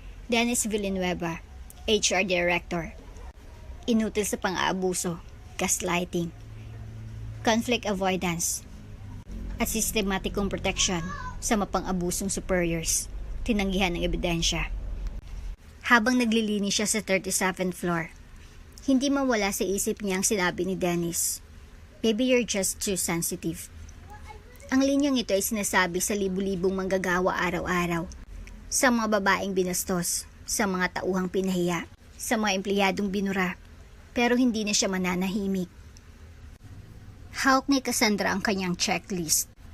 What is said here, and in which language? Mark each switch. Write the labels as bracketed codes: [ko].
[tl] Dennis Villanueva, HR Director. Inutil sa pang-aabuso, gaslighting, conflict avoidance, at sistematikong protection sa mapang-abusong superiors. Tinanggihan ng ebidensya. Habang naglilinis siya sa 37th floor, hindi mawala sa isip niya ang sinabi ni Dennis. [en] Maybe you're just too sensitive. [tl] Ang linyang ito ay sinasabi sa libu-libong manggagawa araw-araw. Sa mga babaeng binastos, sa mga tauhang pinahiya, sa mga empleyadong binura. Pero hindi na siya mananahimik. Hawak ni Cassandra ang kanyang checklist.